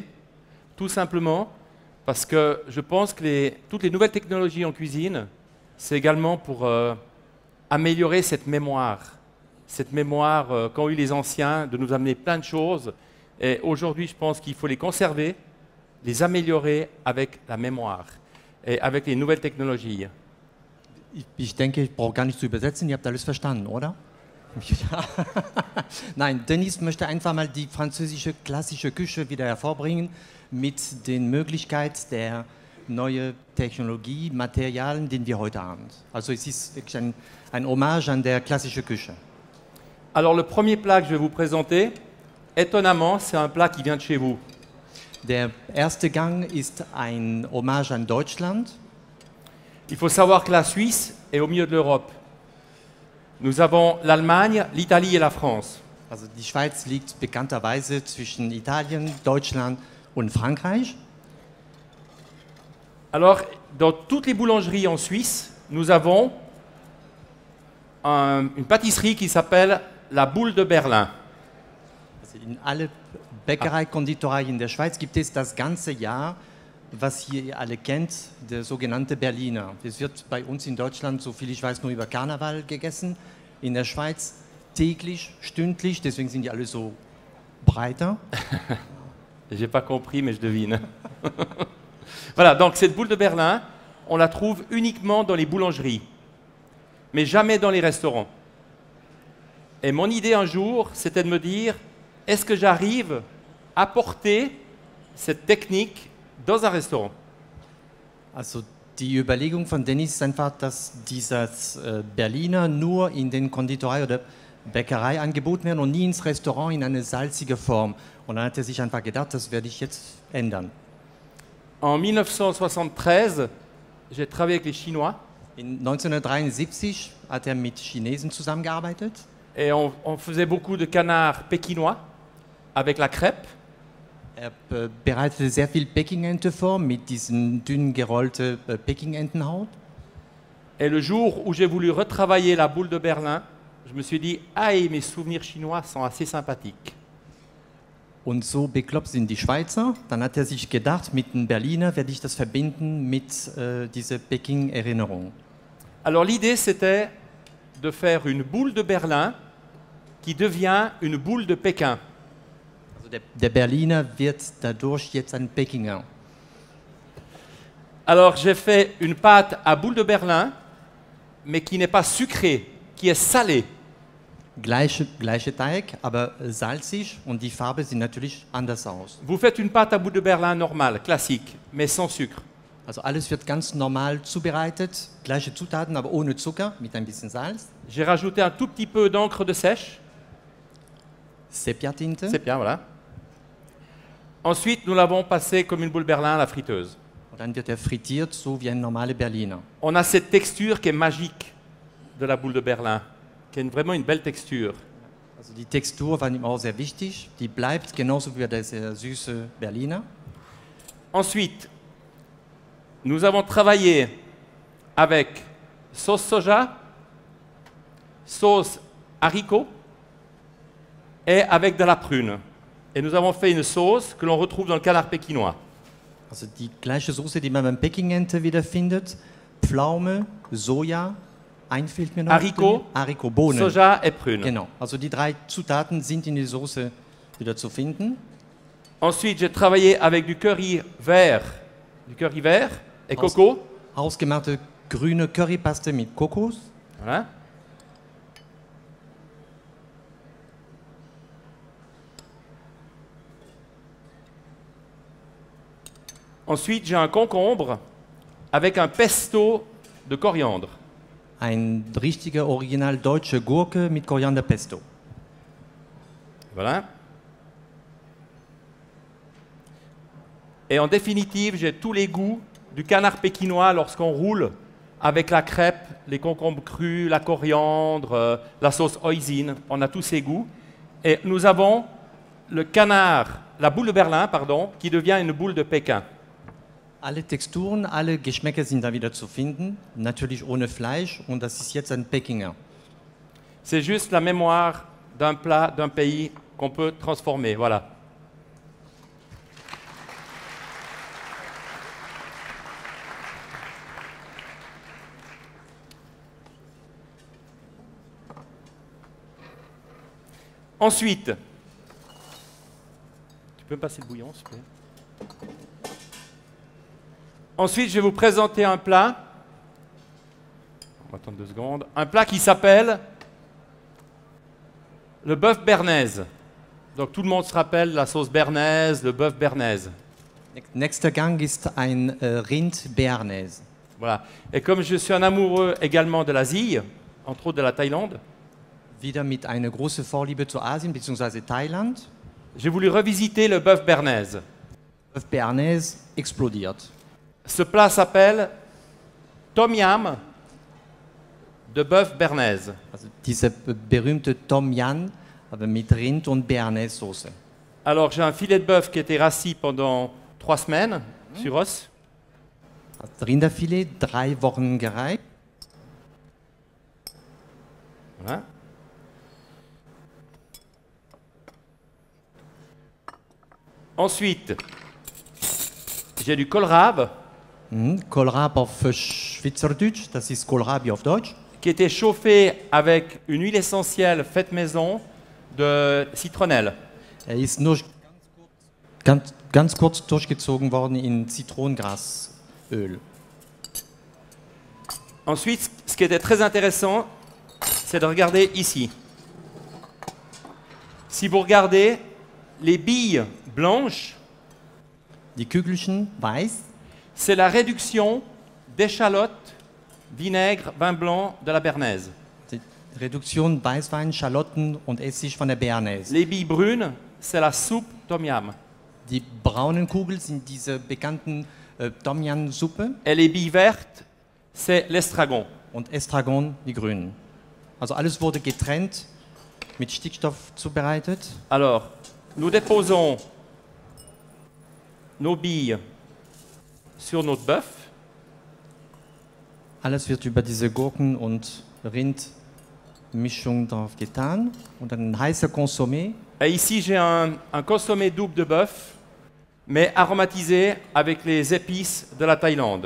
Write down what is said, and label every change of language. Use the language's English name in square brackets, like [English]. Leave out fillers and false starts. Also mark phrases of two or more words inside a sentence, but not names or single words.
[French] Tout simplement parce que je pense que toutes les nouvelles technologies en cuisine, c'est également pour améliorer cette mémoire qu'ont eu les anciens, de nous amener plein de choses. Et aujourd'hui, je pense qu'il faut les conserver, les améliorer avec la mémoire et avec les nouvelles technologies. [German] Ich denke, ich brauche gar nicht zu übersetzen, ihr habt alles verstanden, oder? Ja. Nein, Dennis möchte einfach mal die französische klassische Küche wieder hervorbringen mit den Möglichkeiten der neuen Technologie, Materialien, die wir heute haben. Also es ist wirklich ein Hommage an der klassischen Küche. [French] Alors le premier plat que je vais vous présenter, étonnamment, c'est un plat qui vient de chez vous. [German] Der erste Gang ist ein Hommage an Deutschland. [French] Il faut savoir que la Suisse est au milieu de l'Europe. Nous avons l'Allemagne, l'Italie et la France. [German] Also die Schweiz liegt bekannterweise zwischen Italien, Deutschland und Frankreich. [French] Alors, dans toutes les boulangeries en Suisse, nous avons une pâtisserie qui s'appelle la Boule de Berlin. [German] Also in alle Bäckerei, Konditorei in der Schweiz gibt es das ganze Jahr, was hier ihr alle kennt, der sogenannte Berliner. Es wird bei uns in Deutschland, so viel ich weiß, nur über Karneval gegessen. In der Schweiz täglich, stündlich, deswegen sind die alle so breiter. [French] J'ai pas compris, mais je devine. Voilà, donc cette boule de Berlin, on la trouve uniquement dans les boulangeries, mais jamais dans les restaurants. Et mon idée un jour, c'était de me dire, est-ce que j'arrive à porter cette technique dans un restaurant? [German] Also die Überlegung von Dennis ist einfach, dass dieses Berliner nur in den Konditorei oder Bäckerei angeboten werden und nie ins Restaurant in eine salzige Form. Und dann hat er sich einfach gedacht, das werde ich jetzt ändern. [French] En 1973, j'ai travaillé avec les Chinois. [German] In 1973 hat er mit Chinesen zusammengearbeitet. [French] Et on faisait beaucoup de canards pékinois avec la crêpe. [German] Er bereitete sehr viel Pekingente vor mit diesen dünn gerollten Pekingentenhaut. [French] Et le jour où j'ai voulu retravailler la boule de Berlin, je me suis dit, aïe, mes souvenirs chinois sont assez sympathiques. [German] Und so bekloppt sind die Schweizer. Dann hat er sich gedacht, mit dem Berliner werde ich das verbinden mit dieser Peking-Erinnerung. [French] Alors l'idée, c'était de faire une boule de Berlin qui devient une boule de Pékin. [German] Also der Berliner wird dadurch jetzt ein Pekinger. [French] Alors j'ai fait une pâte à boule de Berlin, mais qui n'est pas sucrée, qui est salée. [German] Gleiche Teig, aber salzig und die Farbe sieht natürlich anders aus. [French] Vous faites une pâte à boule de Berlin normale, classique, mais sans sucre. [German] Also alles wird ganz normal zubereitet, gleiche Zutaten, aber ohne Zucker, mit ein bisschen Salz. [French] J'ai rajouté un tout petit peu d'encre de sèche. [German] Sepia-Tinte. [French] C'est bien, voilà. Ensuite, nous l'avons passé comme une boule Berlin à la friteuse. [German] Und dann wird er frittiert, so wie ein normaler Berliner. [French] On a cette texture qui est magique de la boule de Berlin, qui est vraiment une belle texture. [German] Also die Textur war ihm auch sehr wichtig. Die bleibt genauso wie der sehr süße Berliner. [French] Ensuite, nous avons travaillé avec sauce soja, sauce haricot et avec de la prune. Et nous avons fait une sauce que l'on retrouve dans le canard pékinois. [German] Also die gleiche Soße, die man beim Pekingente wiederfindet. Pflaume, Soja, fehlt mir noch. [French] Haricot, [German] Bohnen. [French] Soja et prune. [German] Genau, also die 3 Zutaten sind in die Soße wieder zu finden. [French] Ensuite, j'ai travaillé avec du curry vert et coco. [German] hausgemachte grüne Currypaste mit Kokos. [French] Voilà. Ensuite, j'ai un concombre avec un pesto de coriandre. [German] Ein richtiger original deutsche Gurke mit Korianderpesto. [French] Voilà. Et en définitive, j'ai tous les goûts du canard pékinois lorsqu'on roule avec la crêpe, les concombres crus, la coriandre, la sauce hoisin. On a tous ces goûts. Et nous avons le canard, la boule de Berlin, pardon, qui devient une boule de Pékin. [German] Alle Texturen, alle Geschmäcker sind da wieder zu finden, natürlich ohne Fleisch und das ist jetzt ein Pekinger. [French] C'est juste la mémoire d'un plat, d'un pays qu'on peut transformer. Voilà. Ensuite, tu peux me passer le bouillon, s'il te plaît? Ensuite, je vais vous présenter un plat. On va attendre 2 secondes. Un plat qui s'appelle le bœuf bernaise. Donc tout le monde se rappelle la sauce bernaise, le bœuf bernaise. [German] Nächster Gang ist ein Rind Béarnaise. [French] Voilà. Et comme je suis un amoureux également de l'Asie, entre autres de la Thaïlande, [German] Wieder mit einer großen Vorliebe zu Asien bzw. Thailand. [French] j'ai voulu revisiter le bœuf bernaise. [German] Bœuf Béarnaise explodiert. [French] Ce plat s'appelle Tom Yam de bœuf bernaise. [German] Also diese berühmte Tom Yam, aber mit Rind und Béarnaise-Soße. [French] Alors j'ai un filet de bœuf qui a été rassis pendant 3 semaines sur os. [German] Das Rinderfilet 3 Wochen gereift. [French] Voilà. Ensuite, j'ai du kohlrabi [German] Kohlrabi auf Schweizerdeutsch, das ist Kohlrabi auf Deutsch. [French] qui était chauffé avec une huile essentielle faite maison de citronnelle. [German] Ist nur ganz kurz durchgezogen worden in Zitronengrasöl. [French] Ensuite, ce qui était très intéressant, c'est de regarder ici. Si vous regardez les billes blanches, [German] Die Kügelchen weiß, [French] c'est la réduction d'échalotes, vinaigre, vin blanc de la bernaise. [German] die Reduktion Weißwein, Schalotten und Essig von der Béarnaise. [French] Les billes brunes, c'est la soupe tom yam. [German] Die braunen Kugeln sind diese bekannten Tom Yam Suppe [French] Et les billes vertes, c'est l'estragon. [German] und Estragon die grünen. Also alles wurde getrennt, mit Stickstoff zubereitet. [French] Alors, nous déposons nos billes sur notre bœuf. [German] Alles wird über diese Gurken- und Rindmischung drauf getan und dann ein heißer Consommé. [French] Et ici, j'ai un consommé double de bœuf, mais aromatisé avec les épices de la Thaïlande.